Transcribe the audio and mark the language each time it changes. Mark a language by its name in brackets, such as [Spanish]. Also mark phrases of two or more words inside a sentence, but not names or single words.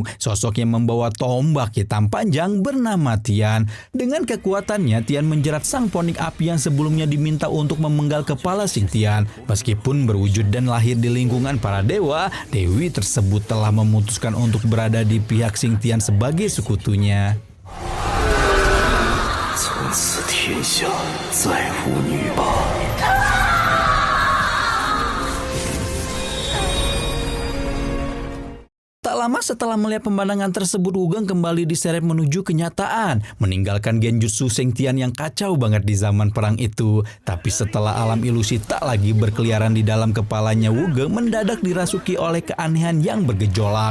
[Indonesian] Sosok yang membawa tombak hitam panjang bernama Tian. Dengan kekuatannya Tian menjerat sang ponik api yang sebelumnya diminta untuk memenggal kepala Xingtian. Meskipun berwujud dan lahir di lingkungan para dewa, dewi tersebut telah memutuskan untuk berada di pihak Xingtian sebagai sekutunya. [Chinese] 从此天下再无女霸。 [Indonesian] Tak lama setelah melihat pemandangan tersebut, Wugeng kembali diseret menuju kenyataan, meninggalkan genjutsu Xingtian yang kacau banget di zaman perang itu. Tapi setelah alam ilusi tak lagi berkeliaran di dalam kepalanya, Wugeng mendadak dirasuki oleh keanehan yang bergejolak.